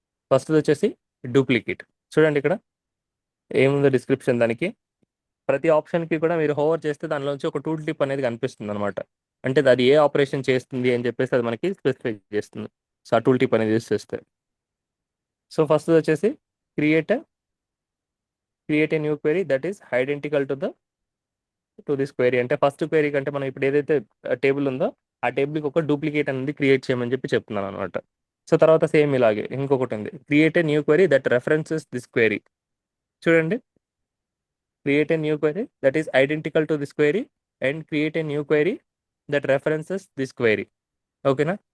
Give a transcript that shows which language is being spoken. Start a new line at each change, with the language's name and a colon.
Telugu: First వచ్చేసి duplicate. చూడండి ఇక్కడ ఏముందో డిస్క్రిప్షన్, దానికి ప్రతి ఆప్షన్కి కూడా మీరు హోవర్ చేస్తే దానిలోంచి ఒక టూల్ టిప్ అనేది కనిపిస్తుంది అనమాట. అంటే అది ఏ ఆపరేషన్ చేస్తుంది అని చెప్పేసి అది మనకి స్పెసిఫై చేస్తుంది. సో ఆ టూల్ టిప్ అనేది యూస్ చేస్తే. సో ఫస్ట్ వచ్చేసి
English: create a new query that is identical to this query.
Telugu: అంటే ఫస్ట్ క్వెరీ కంటే మనం ఇప్పుడు ఏదైతే టేబుల్ ఉందో ఆ టేబుల్కి ఒక డూప్లికేట్ అనేది క్రియేట్ చేయమని చెప్తున్నాను అనమాట.
English: so
Telugu: తర్వాత సేమ్ ఇలాగే ఇంకొకటి ఉంది,
English: Create a new query that references this query.
Telugu: చూడండి,
English: Create a new query that is identical to this query and create a new query that references this query.
Telugu: ఓకేనా?